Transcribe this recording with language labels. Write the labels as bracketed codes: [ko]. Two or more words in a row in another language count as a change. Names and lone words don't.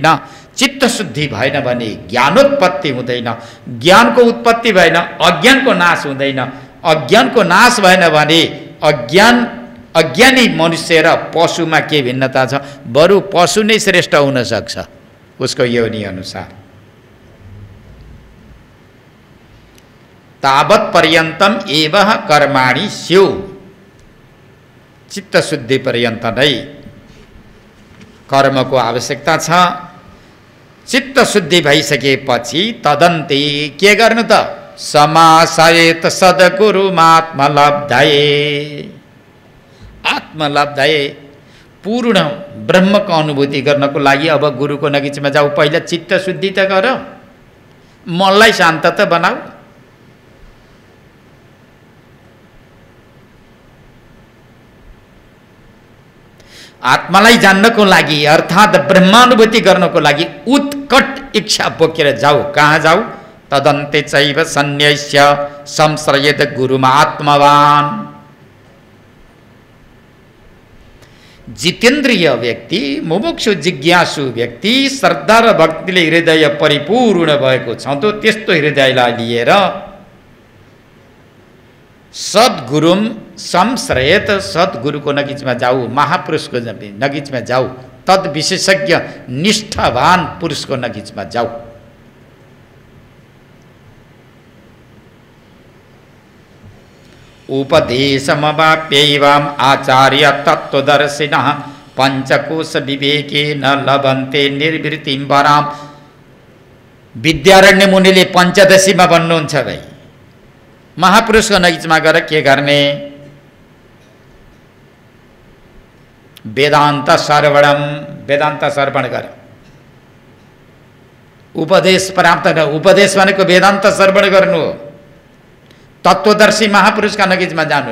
[ne] चित्त शुद्धि भएन भने ज्ञानोत्पत्ति हुँदैन। ज्ञानको उत्पत्ति भएन, अज्ञानको नाश हुँदैन। अज्ञानको नाश भएन भने अज्ञानी मनुष्य र पशुमा के भिन्नता छ? बरु पशु नै श्रेष्ठ हुन सक्छ उसको योनि अनुसार। [sa] तावत पर्यन्तम एवः कर्माणि स्युः। [ne] चित्त शुद्धि पर्यन्त नै कर्मको आवश्यकता छ। चित्त शुद्धि भइसकेपछि तदन्ते के गर्नु त? [sa] समासयेत सद्गुरुमात्मलब्धये। [ne] आत्मलब्धये पूर्ण ब्रह्मको अनुभूति गर्नको लागि अब गुरुको नजिकमा जाऊ। पहिला चित्त शुद्धि त गर, मनलाई शान्त त बनाऊ। आत्मालाई जान्नको लागि अर्थात् ब्रह्मानुभूति गर्नको लागि उत्कट इच्छा बोकेर जाऊ। कहाँ जाऊ? [sa] तदन्ते चैव सन्न्यस्य संश्रयेत गुरुमा आत्मवान। [ne] जितेन्द्रिय व्यक्ति, मुमुक्षु जिज्ञासु व्यक्ति, श्रद्धा र भक्तिले हृदय परिपूर्ण भएको छ त त्यस्तो हृदयलाई लिएर [sa] सद्गुरुम संश्रयेत, [ne] सद्गुरुको नजिकमा जाऊ, महापुरुषको नजिकमा जाऊ, तद विशेषज्ञ निष्ठावान पुरुषको नजिकमा जाऊ। [sa] उपदेशमवाप्यैवम् आचार्य तत्त्वदर्शिनः पंचकोश विवेकेन लभन्ते निर्वृत्तिं वराम। [ne] विद्यारण्य मुनिले पंचदशीमा भन्नुहुन्छ भाइ, महापुरुषको नजिकमा गएर के गर्ने? [sa] वेदान्त श्रवणम, [ne] वेदान्त श्रवण गर। उपदेश प्राप्त गर। उपदेश भनेको वेदान्त श्रवण गर्नु हो। तत्वदर्शी महापुरुषका नजिकमा जानु।